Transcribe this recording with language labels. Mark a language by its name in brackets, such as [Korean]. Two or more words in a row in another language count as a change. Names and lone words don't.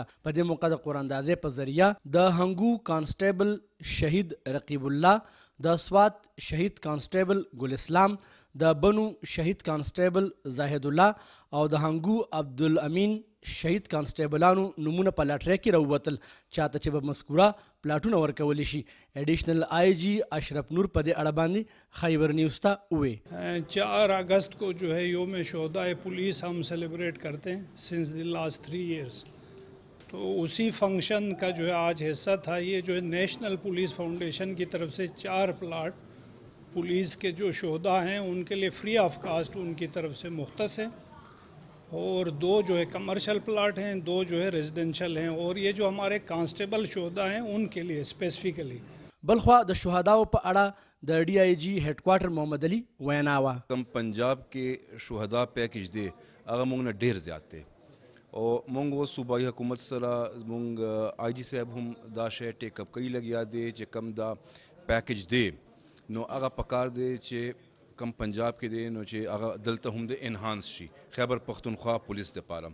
[Pashto] په دې موقع د قراندازۍ په ذریعه د هنګو کانسټیبل شهید رقیب الله، د سوات شهید کانسټیبل ګل اسلام، د بنو شهید کانسټیبل زاهد الله او د هنګو عبدالامین شهید کانسټیبلانو نمونه په لاټرۍ کې راووتل چاته چې به مذکوره پلاټونه ورکولی شي. ایډیشنل آئی جی اشرف نور په دې اړه باندې خیبر نیوز ته وویل [Urdu] 4 اگست کو جو ہے یوم شہدائے پولیس ہم سیلیبریٹ کرتے ہیں [English] since the last 3 years. [Urdu] تو اسی فنکشن کا جو ہے آج حصہ تھا. یہ جو ہے نیشنل پولیس فاؤنڈیشن کی طرف سے 4 پلاٹ پولیس کے جو شہدا ہیں ان کے لیے [English] free of cost [Urdu] ان کی طرف سے مختص ہے اور 2 جو ہے [English] commercial plot [Urdu] ہیں، 2 جو ہے ریزیڈنشل ہیں اور یہ جو ہمارے کانسٹیبل شہدا ہیں ان کے لیے اسپیسیفکلی. [Pashto] बलखवा د شهداو په اړه د [English] DIG Headquarter [Pashto] محمد علي وینا وا کم پنجاب کې شهدا پیکیج دی هغه موږ نه ډیر زیات دی او موږ اوس صوبایي حکومت سره موږ آی جی صاحب هم دا شی [English] take up [Pashto] کوي لګیا دی چې کم دا پیکیج دی نو هغه پکار دی چې کم پنجاب کې دی نو چې هغه دلته هم د انهانس شي خیبر پختونخوا پولیس لپاره.